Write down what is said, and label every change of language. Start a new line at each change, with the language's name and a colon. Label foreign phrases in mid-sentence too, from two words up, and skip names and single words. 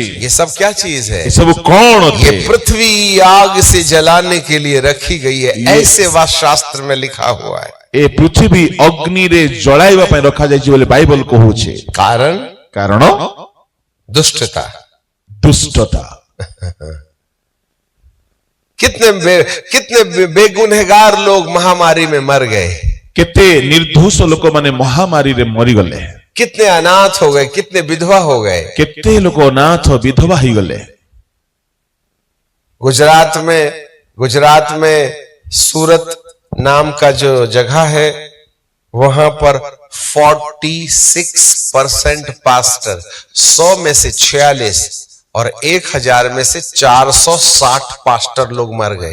Hindi: ये सब क्या चीज है?
Odia: ଏ ସବୁ କଣ
Hindi: ये
Odia: ଅଟେ?
Hindi: पृथ्वी आग से जलाने के लिए रखी गई है, ऐसे वास्तुशास्त्र में लिखा हुआ है।
Odia: ଏ ପୃଥିବୀ ଅଗ୍ନିରେ ଜଳାଇବା ପାଇଁ ରଖାଯାଇଛି ବୋଲି ବାଇବଲ କହୁଛି। କାରଣ
Hindi: दुष्टता।
Odia: ଦୁଷ୍ଟତା।
Hindi: कितने बेगुनहगार लोग महामारी में मर गए,
Odia: କେତେ ନିର୍ଦ୍ଦୋଷ ଲୋକମାନେ ମହାମାରୀରେ ମରିଗଲେ,
Hindi: कितने अनाथ हो गए, कितने विधवा हो गए।
Odia: କେତେ ଲୋକ ଅନାଥ ବିଧବା ହେଇଗଲେ।
Hindi: गुजरात में सूरत नाम का जो जगह है, वहां पर 46% पास्टर, 100 में से 46 और 1000 में से 460 पास्टर लोग मर गए।